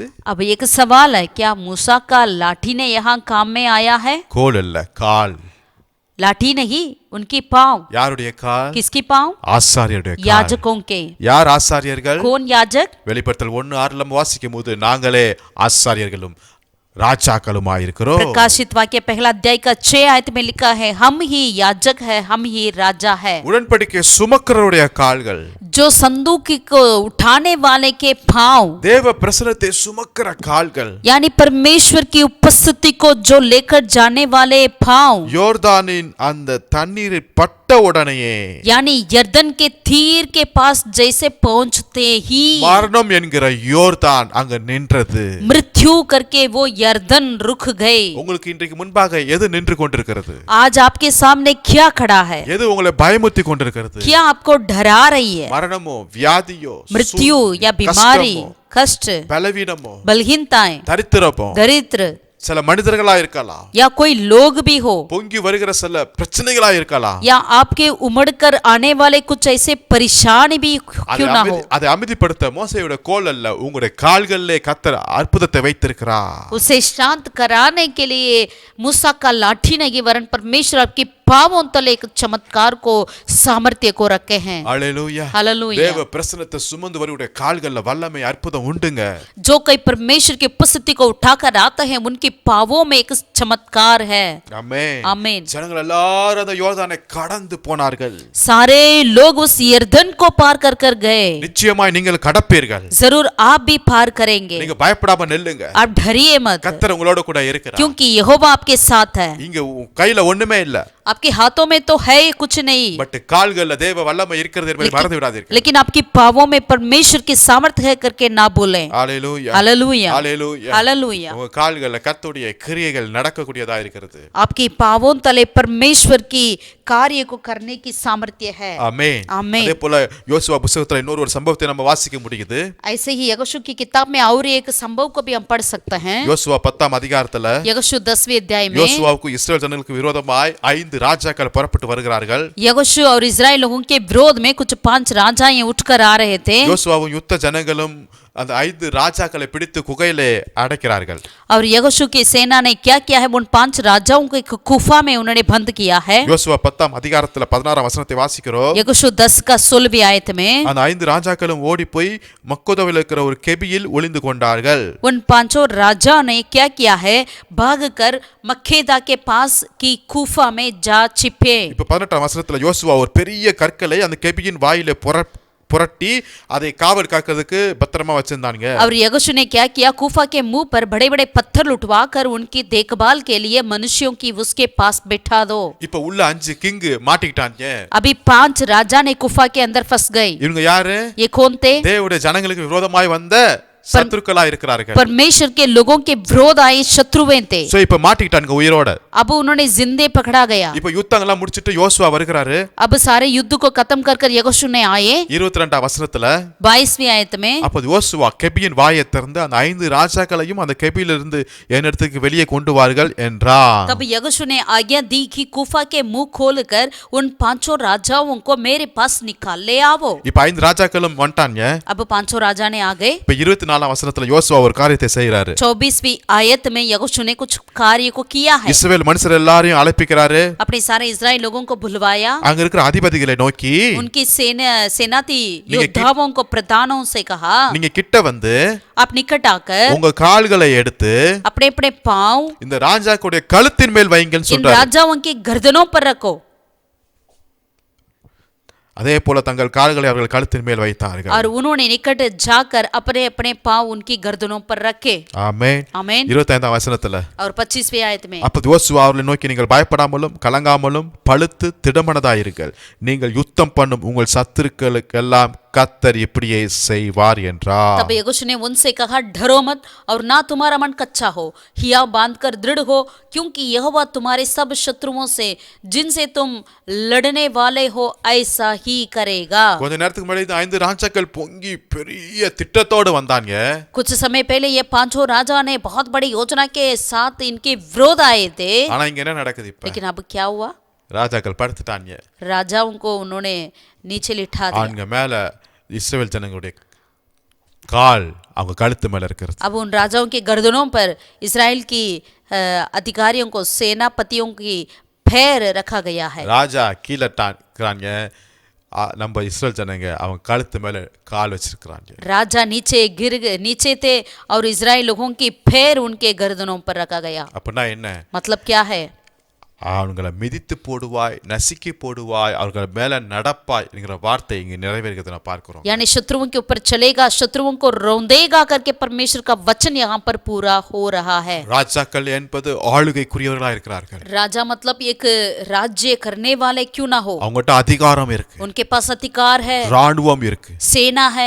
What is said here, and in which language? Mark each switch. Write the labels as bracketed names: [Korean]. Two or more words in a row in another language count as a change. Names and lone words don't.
[Hindi] अब एक सवाल है, क्या मूसा का लाठी ने यहाँ काम में आया है? [Tamil] கோல் இல்ல, கால். [Hindi] लाठी नहीं, उनकी पांव. [Tamil] யாருடைய கால்? [Hindi] किसकी पांव? [Tamil] ஆசாரியருடைய கால். [Hindi] याजकों के. [Tamil] யார் ஆசாரியர்கள்? [Hindi] कौन याजक? [Tamil] வெளிப்படுத்தல் 1:6 நம்ம வாசிக்கும் போது நாங்களே ஆசாரியர்களும் ராஜாக்களுமாயிருக்கிறோம். [Hindi] प्रकाशित वाक्य पहला अध्याय का 6 आयत में लिखा है, हम ही याजक है, हम ही राजा है. [Tamil] உடன்படிக்கை சுமக்கிறவருடைய கால்கள், [Hindi] जो संदूक को उठाने वाले के पांव, [Tamil] தேவ பிரசன்னத்தை சுமக்கிற கால்கள், [Hindi] यानी परमेश्वर की उपस्थिति को जो लेकर जाने वाले पांव, [Tamil] யோர்தானின் அந்த தண்ணீரில் பட்ட உடனேயே, [Hindi] यानी यरदन के तीर के पास जैसे पहुंचते ही [Tamil] மரணம் என்கிற யோர்தான் அங்க நின்றது. [Hindi] मृत्यु करके वो यरदन रुक गए. [Tamil] உங்களுக்கு இன்றைக்கு முன்பாக எது நின்று கொண்டிருக்கிறது? [Hindi] आज आपके सामने क्या खड़ा है? [Tamil] எது உங்களை பயமுறுத்தி கொண்டிருக்கிறது? [Hindi] क्या आपको डरा रही है? [Tamil] மரணமோ, வியாதியோ, [Hindi] मृत्यु या बीमारी, कष्ट, [Tamil] பலவீனமோ, [Hindi] बलहीनताएं, [Tamil] தரித்திரமோ, [Hindi] दरिद्र, [Tamil] சில மனிதர்களா இருக்கலாம், [Hindi] या कोई लोग भी हो, [Tamil] பொங்கி வருகிற சில பிரச்சனைகளா இருக்கலாம். [Hindi] या आपके उमड़ कर आने वाले कुछ ऐसे परेशानी भी क्यों ना हो. [Tamil] அதை அமைதிப்படுத்த மோசேயோட கோல் அல்ல, உங்களுடைய கால்களிலே கர்த்தர் அற்புதத்தை வைத்திருக்கிறார். [Hindi] उसे शांत कराने के लिए मूसा का लाठी नहीं वरन परमेश्वर आपकी पांवों तले एक चमत्कार को सामर्थ्य को रखे हैं. हालेलुया. हालेलुया. [Tamil] தேவ பிரசன்னத்தை சுமந்து வருடைய கால்கள்ல வல்லமை அற்புதம் உண்டுங்க. [Hindi] जो कोई परमेश्वर की उपस्थिति को उठाकर आता है उनकी पावों में एक चमत्कार है. [Tamil] ஆமென். [Hindi] आमीन. [Tamil] ஜனங்கள் எல்லாரும் அந்த யோர்தானை கடந்து போனார்கள். [Hindi] सारे लोग उस यरदन को पार कर कर गए. [Tamil] நிச்சயமாய் நீங்கள் கடப்பீர்கள். [Hindi] जरूर आप भी पार करेंगे. [Tamil] நீங்க பயப்படாம நில்லுங்க. [Hindi] आप डरिए मत, [Tamil] கர்த்தர் உங்களோட கூட இருக்கிறார். [Hindi] क्योंकि यहोवा आपके साथ है. [Tamil] இங்க கையில ஒண்ணுமே இல்ல, [Hindi] आपके हाथों में तो है कुछ नहीं, [Tamil] பட் கால்கள்ல தேவ வல்லமை இருக்கிறது என்பதை மறந்து விடாதீர்கள். [Hindi] लेकिन आपकी पावों में परमेश्वर की सामर्थ्य है करके ना भूलें. हालेलुया. हालेलुया. हालेलुया. हालेलुया. [Tamil] உங்க கால்கள்ல கர்த்தருடைய கிரியைகள் நடக்கக்கூடியதா இருக்கிறது. [Hindi] आपकी पावों तले परमेश्वर की कार्य को करने की सामर्थ्य है. [Tamil] ஆமென். ஆமென். அதே போல யோசுவா புத்தகத்துல இன்னொரு ஒரு சம்பவத்தை நம்ம வாசிக்க முடியுது. [Hindi] ऐसे ही यहोशू की किताब में और एक संभव को भी हम पढ़ सकते हैं. [Tamil] யோசுவா 10ஆம் அதிகாரத்துல [Hindi] यहोशू 10वें अध्याय में [Tamil] யோசுவாவுக்கு இஸ்ரவேல் ஜனங்களுக்கு விரோதமாய் 5 ராஜாக்கள் புறப்பட்டு வருகிறார்கள். [Hindi] यहोशू और इस्राएल लोगों के विरोध में कुछ 5 राजाएं उठकर आ रहे थे. [Tamil] யோசுவாவும் யுத்த ஜனங்களும் அந்த 5 ராஜாக்களை பிடித்து குகையிலே அடைக்கிறார்கள். [Hindi] और यहोशू की सेना ने क्या किया है, उन 5 राजाओं को एक गुफा में उन्होंने बंद किया है. [Tamil] யோசுவா 10ஆம் அதிகாரத்துல 16ஆம் வசனத்தை வாசிக்கிறோம். [Hindi] यहोशू 10 का 16वीं आयत में [Tamil] அந்த 5 ராஜாக்களும் ஓடி போய் மக்கோதாவில் இருக்கிற ஒரு கெபியில் ஒளிந்து கொண்டார்கள். [Hindi] उन 5 राजाओं ने क्या किया है, भागकर मक्केदा के पास की गुफा में जा छिपे. [Tamil] இப்ப 18ஆம் வசனத்துல யோசுவா ஒரு பெரிய கற்களை அந்த கெபியின் வாயிலே புரட்டி அதை காவல் காக்கிறதுக்கு பத்திரமா வச்சிருந்தாங்க. [Hindi] और यहोशू ने क्या किया, गुफा के मुंह पर बड़े बड़े पत्थर उठवाकर उनकी देखभाल के लिए मनुष्यों की उसके पास बैठा दो. [Tamil] இப்ப உள்ள 5 கிங் மாட்டிக்கிட்டாங்க. [Hindi] अभी 5 राजा ने गुफा के अंदर फंस गए. [Tamil] இவங்க யாரு? [Hindi] ये कौन थे? [Tamil] தேவனுடைய ஜனங்களுக்கு விரோதமாய் வந்த சத்துருக்களா இருக்கிறார்கள். [Hindi] परमेश्वर के लोगों के विरोध आए शत्रुएं थे. [Tamil] சோ இப்ப மாட்டிக்கிட்டாங்க உயிரோட. [Hindi] अब उन्होंने जिंदे पकड़ा गया. [Tamil] இப்ப யுத்தங்கள்லாம் முடிச்சிட்டு யோசுவா வருகிறாரு. [Hindi] अब सारे युद्ध को खत्म कर कर यहोशू ने आए. [Tamil] 22ஆம் வசனத்துல [Hindi] 22वीं आयत में [Tamil] அப்ப யோசுவா கெபியின் வாயை திறந்து அந்த 5 ராஜாக்களையும் அந்த கெபியிலிருந்து என்னிடத்துக்கு வெளியே கொண்டு வாருங்கள் என்றார். [Hindi] तब यहोशू ने आज्ञा दी कि गुफा के मुंह खोलकर उन 5 राजाओं को मेरे पास निकाल ले आओ. [Tamil] இப்ப 5 ராஜாக்களும் வந்துட்டாங்க. [Hindi] अब 5 राजा ने आ गए. [Tamil] இப்ப 24ஆம் வசனத்துல யோசுவா ஒரு காரியத்தை செய்யறாரு. [Hindi] 24वीं आयत में यहोशू ने कुछ कार्य को किया है. [Tamil] இஸ்ரவேல் மனுஷர் எல்லாரையும் அழைப்பிக்கிறாரு. [Hindi] अपने सारे इस्राएल लोगों को बुलवाया. [Tamil] அங்க இருக்கிற அதிபதிகளை நோக்கி [Hindi] उनकी सेनाती योद्धाओं को प्रधानों से कहा, [Tamil] நீங்க கிட்ட வந்து [Hindi] आप निकट आकर [Tamil] உங்க கால்களை எடுத்து [Hindi] अपने अपने पांव [Tamil] இந்த ராஜாக்களுடைய கழுத்தின் மேல் வைங்கன்னு [Hindi] इन [Tamil] சொல்றாரு. [Hindi] राजाओं की गर्दनों पर रखो. [Tamil] அதே போல தங்கள் கால்களை அவர்கள் கழுத்தின் மேல் வைத்தார்கள். [Hindi] और उन्होंने निकट जाकर अपने अपने पांव उनकी गर्दनों पर रखे. [Tamil] ஆமென். [Hindi] आमीन. [Tamil] 25ஆம் வசனத்துல [Hindi] और 25वीं आयत में [Tamil] அப்ப யோசுவா அவர்களை நோக்கி, நீங்கள் பயப்படாமலும் கலங்காமலும் பழுத்து திடமனதாயிருங்கள், நீங்கள் யுத்தம் பண்ணும் உங்கள் சத்துருக்களுக்கெல்லாம் கர்த்தர் இப்படியே செய்வார் என்றார். [Hindi] तब यहोशू ने उनसे कहा, डरो मत और ना तुम्हारा मन कच्चा हो, हिया बांधकर दृढ़ हो, क्योंकि यहोवा तुम्हारे सब शत्रुओं से जिनसे तुम लड़ने वाले हो ऐसा ही करेगा. [Tamil] கொஞ்ச நேரத்துக்கு முன்னாடி இந்த 5 ராஜாக்கள் பொங்கி பெரிய திட்டத்தோடு வந்தாங்க. [Hindi] कुछ समय पहले ये पांचों राजा ने बहुत बड़ी योजना के साथ इनके विरोध आए थे. [Tamil] ஆனா இங்க என்ன நடக்குது இப்ப? [Hindi] लेकिन अब क्या हुआ? [Tamil] ராஜாக்கள் படுத்துட்டாங்க. [Hindi] राजाओं को उन्होंने नीचे लिटा दिया. [Tamil] அவங்க மேல இஸ்ரவேல் ஜனங்களுடைய கால் அவங்க கழுத்து மேல இருக்கிறது. [Hindi] अब उन राजाओं के गर्दनों पर इस्राएल की अधिकारियों को, सेनापतियों की पैर रखा गया है. [Tamil] ராஜா கீழட்டாங்க, நம்ம இஸ்ரவேல் ஜனங்க அவங்க கழுத்து மேல கால் வச்சிருக்காங்க. [Hindi] राजा नीचे थे और इस्राएल लोगों की पैर उनके गर्दनों पर रखा गया. [Tamil] அப்படின்னா என்ன? [Hindi] मतलब क्या है? [Tamil] அவங்களை மிதித்து போடுவாய், நசுக்கி போடுவாய், அவர்கள் மேல நடப்பாய் என்கிற வார்த்தை இங்க நிறைவேறுகிறதை நான் பார்க்கிறோம். [Hindi] यानी शत्रुओं के ऊपर चलेगा, शत्रुओं को रौंदेगा करके परमेश्वर का वचन यहाँ पर पूरा हो रहा है. [Tamil] ராஜாக்கள் என்பது ஆளுகைக்குரியவர்களா இருக்கிறார்கள். [Hindi] राजा मतलब एक राज्य करने वाले क्यों ना हो. [Tamil] அவங்ககிட்ட அதிகாரம் இருக்கு, [Hindi] उनके पास अधिकार है, [Tamil] ராணுவம் இருக்கு, [Hindi] सेना है,